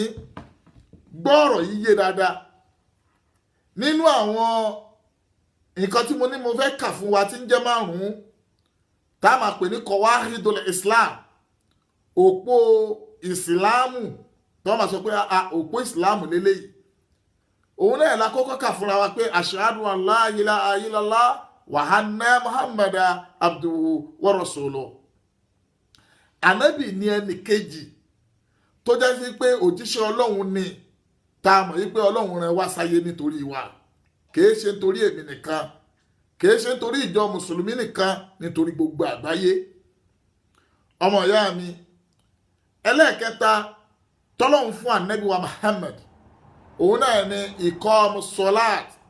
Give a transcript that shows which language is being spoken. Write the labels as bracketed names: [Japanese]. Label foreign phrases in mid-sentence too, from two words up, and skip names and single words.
[Yoruba] gbọ́ ọ̀rọ̀ yìí yé dáadáa nínú àwọn nǹkan tí mo ní mo fẹ́ kà fún wa tí ń jẹ́ márùn-ún tá a máa pè ní [Arabic] قواعد الإسلام, [Yoruba] òpó ìsìláàmù tó máa sọ pé òpó ìsìláàmù lélẹ́yìí. òun náà la kọ́kọ́ kà fúnra wa pé [Arabic] أشهد أن لا إله إلا الله وأن محمدا عبده ورسوله. [Yoruba] ànábì ní ẹnì kejì tó jẹ́ sí pé òjíṣẹ́ ọlọ́run ni, tá a mọ̀ yí pé ọlọ́run rẹ̀ wá sáyé nítorí wa, kìí ṣe nítorí èmi nìkan, kìí ṣe nítorí ìjọ mùsùlùmí nìkan, nítorí gbogbo àgbáyé. ọmọ ìyá mi, ẹlẹ́ẹ̀kẹta tọ́lọ́run fún ànábì wa Muhammad, òun náà ni [Arabic] إقامة الصلاة.